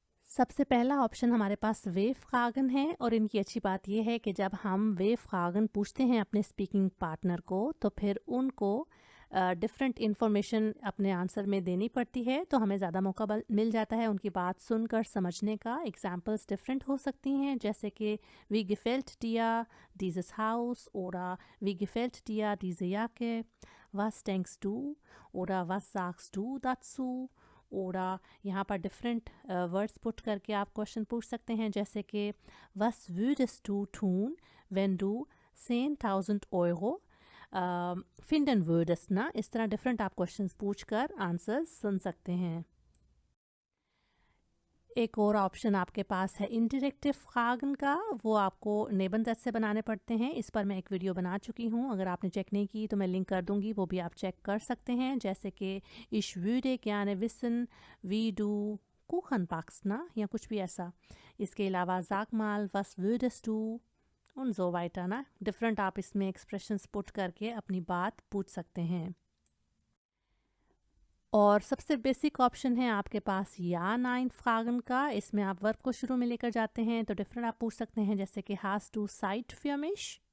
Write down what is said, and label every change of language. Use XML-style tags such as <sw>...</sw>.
<hi>सबसे पहला ऑप्शन हमारे पास वे फ्रागन है, और इनकी अच्छी बात यह है कि जब हम वे फ्रागन पूछते हैं अपने स्पीकिंग पार्टनर को तो फिर उनको डिफरेंट इन्फॉर्मेशन अपने आंसर में देनी पड़ती है, तो हमें ज़्यादा मौका मिल जाता है उनकी बात सुनकर समझने का। एग्जांपल्स डिफरेंट हो सकती हैं, जैसे कि we</hi> <de>gefällt dir dieses Haus oder wie gefällt dir diese Jacke, was denkst du oder was sagst du dazu, oder</de> <hi>यहाँ पर डिफरेंट वर्ड्स पुट करके आप क्वेश्चन पूछ सकते हैं, जैसे कि</hi> <de>was würdest du tun wenn du 10.000 Euro finden würdest</de> <hi>ना। इस तरह डिफरेंट आप क्वेश्चंस पूछकर आंसर सुन सकते हैं। एक और ऑप्शन आपके पास है इंटरेक्टिव फ्रागन का, वो आपको निबंध से बनाने पड़ते हैं। इस पर मैं एक वीडियो बना चुकी हूँ, अगर आपने चेक नहीं की तो मैं लिंक कर दूँगी, वो भी आप चेक कर सकते हैं। जैसे कि</hi> <de>ich würde gerne wissen wie du Kuchen backst</de> <hi>ना, या कुछ भी ऐसा। इसके अलावा</hi> <de>sag mal was würdest du und so weiter ना।</de> <hi>डिफरेंट आप इसमें एक्सप्रेशंस पुट करके अपनी बात पूछ सकते हैं। और सबसे बेसिक ऑप्शन है आपके पास या नाइन फ्रागन का। इसमें आप वर्ब को शुरू में लेकर जाते हैं, तो डिफरेंट आप पूछ सकते हैं, जैसे कि</hi> <de>hast du Zeit für mich।</de>